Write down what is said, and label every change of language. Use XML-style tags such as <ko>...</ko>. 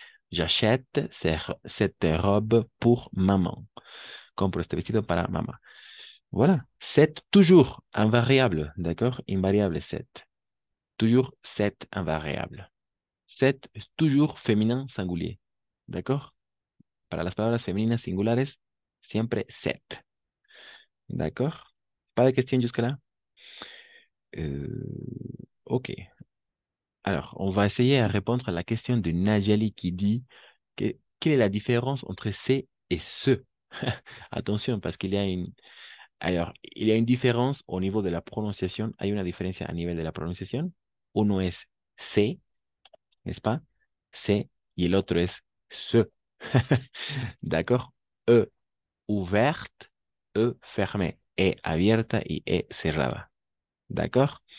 <fr>J'achète cette robe pour maman.</fr> <es>Compro este vestido para mamá.</es> <fr>Voilà. C'est toujours invariable, d'accord? Invariable, c'est. Toujours c'est invariable. C'est toujours féminin singulier. D'accord?</fr> <es>Para las palabras femeninas singulares, siempre set.</es> <fr>D'accord? Pas de question jusque-là? Ok. Alors, on va essayer à répondre à la question de Najali qui dit quelle est la différence entre c'est et ce? Attention, parce qu'il y a une... Alors, il y a une différence au niveau de la prononciación.</fr> <es>Hay una diferencia a nivel de la pronunciación. Uno es c'est, n'est-ce pas? C'est, y el otro es ce. D'accord?</es> <fr>E ouverte, E fermé,</fr> <es>E abierta y E cerrada. ¿D'accord?</es>